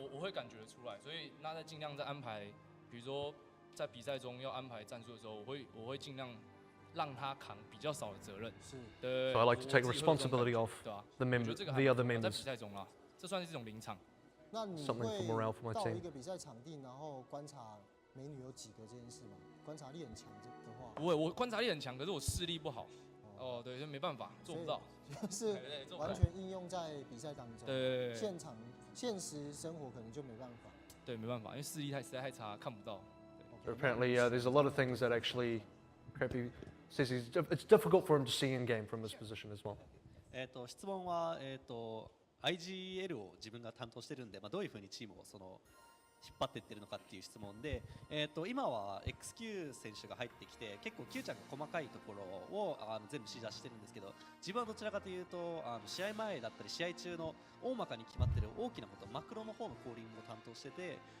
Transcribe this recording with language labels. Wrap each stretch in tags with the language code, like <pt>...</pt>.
<zh>我会感觉出来，所以那在尽量在安排，比如说在比赛中要安排战术的时候，我会尽量让他扛比较少的责任。是，对。</zh> <en>So I like to take responsibility off the other members.</en> <zh>在比赛中啦，这算是一种临场。那你会到一个比赛场地，然后观察美女有几个这件事吗？观察力很强的话，不会，我观察力很强，可是我视力不好。哦，对，就没办法，做不到。就是完全应用在比赛当中。对。现实生活可能就没办法。对，没办法，因为视力实在太差，看不到。</zh> <en>So apparently, there's a lot of things that actually Crappy says it's difficult for him to see in game from his position as well.</en> <ja>質問はIGL を自分が担当してるんで、どういうふうにチームを引っ張っていってるのかっていう質問で、今は XQ 選手が入ってきて結構 Q ちゃんが細かいところを全部指示出してるんですけど、自分はどちらかというと試合前だったり試合中の大まかに決まってる大きなことマクロの方のコーリングを担当してて、</ja>